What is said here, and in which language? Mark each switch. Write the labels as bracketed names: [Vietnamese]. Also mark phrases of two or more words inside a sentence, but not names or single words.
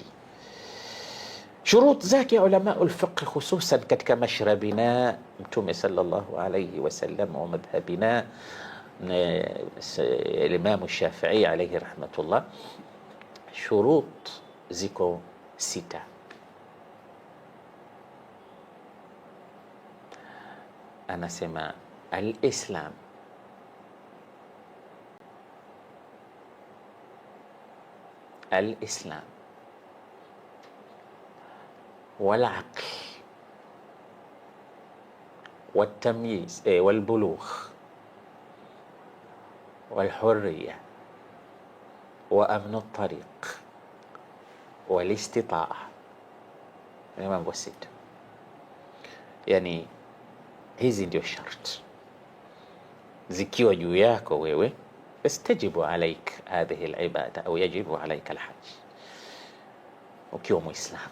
[Swahili] Shurut zake [Arabic] علماء الفقه [Swahili] hususan katika mashrabina Mtume [Arabic] صلى الله عليه وسلم ومذهبنا الإمام الشافعي عليه رحمة الله, [Swahili] shurut ziko 6. [Arabic] Anasema الإسلام، الإسلام والعقل والتمييز والبلوغ والحرية وأمن الطريق والاستطاعة. [Swahili] Ni mambo 6. Yani hizi ndio sharti, zikiwa juu yako wewe [Arabic] استجب عليك هذه العبادة أو يجب عليك الحج. [Swahili] ukiwa Muislamu.